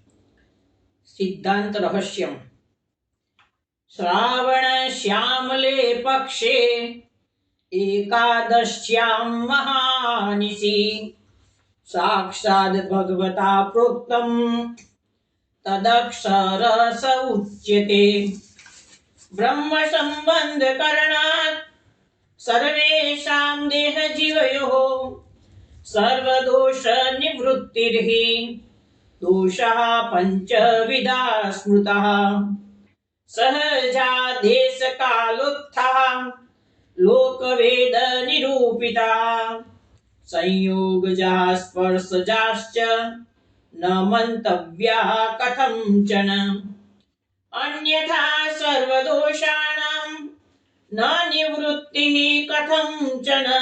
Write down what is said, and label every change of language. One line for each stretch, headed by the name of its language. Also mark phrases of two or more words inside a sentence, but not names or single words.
Sanskrit: સિદ્ધાંત રહસ્યમ. શ્રાવણ શ્યામલે પક્ષે એકાદશ્યામ મહાનિશી સાક્ષાદ ભગવતા પ્રોક્તમ તદક્ષરસ ઉચ્યતે. ब्रह्म संबंध करणात् सर्वेषां देहजीवयोः सर्वदोष निवृत्तिर्हि दोषः पञ्चविधा स्मृतः सहजा देशकालोत्थः लोकवेद निरूपिता संयोगजा स्पर्शजाश्च न मन्तव्या कथञ्चन अन्यथा सर्वदोषाणां न निवृत्तिः कथञ्चन